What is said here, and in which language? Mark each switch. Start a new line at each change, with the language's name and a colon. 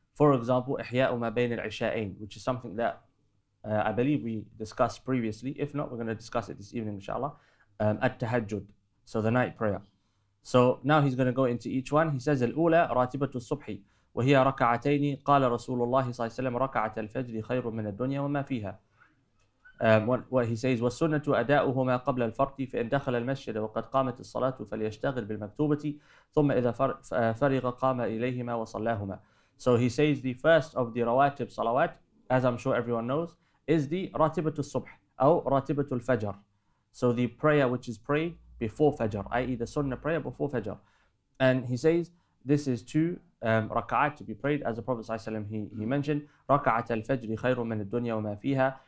English: For example,
Arabic: ihya'u ma bayn al-isha'ain,
English: which is something that I believe we discussed previously. If not, we're going to discuss it this evening, inshallah. At-tahajjud, so the night prayer. So now he's going to go into each one. He says,
Arabic: الأولى راتبة الصبح وهي ركعتين قال رسول الله صلى الله عليه وسلم ركعة الفجر خير من الدنيا وما فيها.
English: What he says,
Arabic: والسنة أداؤهما قبل الفرض فإن دخل المسجد وقد قامت الصلاة فليشتغل بالمكتوبة ثم إذا فرغ قام إليهما وصلاهما.
English: So he says the first of the rawatib salawat, as I'm sure everyone knows, is the ratibatul subh or ratibatul fajr. So the prayer which is prayed before fajr, i.e. the sunnah prayer before fajr. And he says this is two rak'at to be prayed, as the Prophet ﷺ he mentioned,
Arabic: rak'at al-fajr khayrun min ad-dunya wa ma fiha.